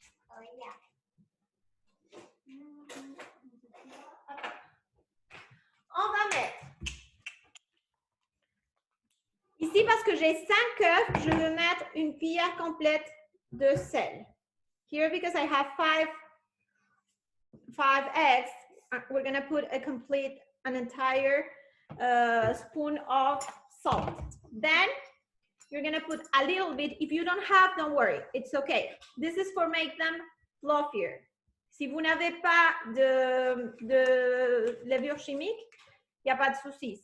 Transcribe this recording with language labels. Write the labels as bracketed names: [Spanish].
[English] Oh, yeah. [French] On va mettre. Ici, parce que j'ai 5 œufs, je veux mettre une cuillère complète de sel. [English] Here, because I have five eggs, we're going to put an entire spoon of salt. Then, you're going to put a little bit. If you don't have, don't worry. It's okay. This is for make them fluffier. [French] Si vous n'avez pas de levure chimique, il n'y a pas de souci.